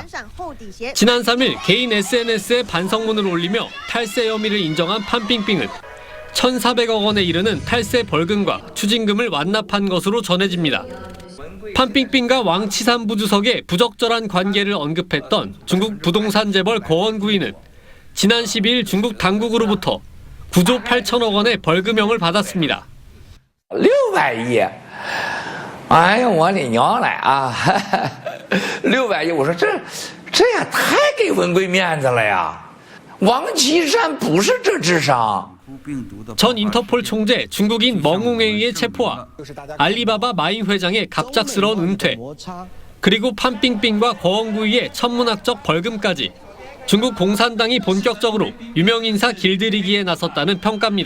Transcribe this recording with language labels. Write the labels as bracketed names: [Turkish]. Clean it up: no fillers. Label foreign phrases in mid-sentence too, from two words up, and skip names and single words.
[Korean] 지난 3일 개인 SNS에 반성문을 올리며 탈세 혐의를 인정한 판빙빙은 1,400억 원에 이르는 탈세 벌금과 추징금을 완납한 것으로 전해집니다. 판빙빙과 왕치산 부주석의 부적절한 관계를 언급했던 중국 부동산 재벌 거원구이는 지난 12일 중국 당국으로부터 9조 8천억 원의 벌금형을 받았습니다. [Chinese] 600 亿，哎呀，我的娘嘞啊！600亿，我说这也太给文贵面子了呀！王岐山不是这智商。 [Korean] 전 인터폴 총재 중국인 멍웅웨이의 체포와 알리바바 마인 회장의 갑작스러운 은퇴, 그리고 판빙빙과 거원구이의 천문학적 벌금까지 중국 공산당이 본격적으로 유명인사 길들이기에 나섰다는 평가입니다.